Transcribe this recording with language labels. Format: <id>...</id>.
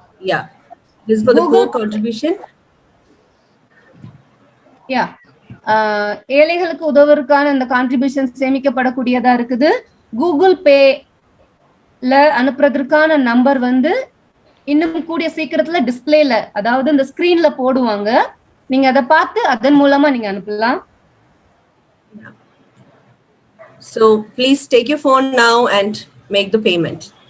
<en>Yeah, this is for the core contribution.</en> <ta>Yeah, ஏழைகளுக்கு உதவுவதற்கான இந்த contribution சேமிக்கப்படக்கூடியதா இருக்குது. கூகுள் பேல அனுப்புறதுக்கான நம்பர் வந்து இன்னும் கூடிய சீக்கிரத்துல டிஸ்பிளேல, அதாவது இந்த ஸ்கிரீன்ல போடுவாங்க. நீங்க அதை பார்த்து அதன் மூலமா நீங்க அனுப்பலாம்.</ta> <en>So please take your phone now and make the payment.</en>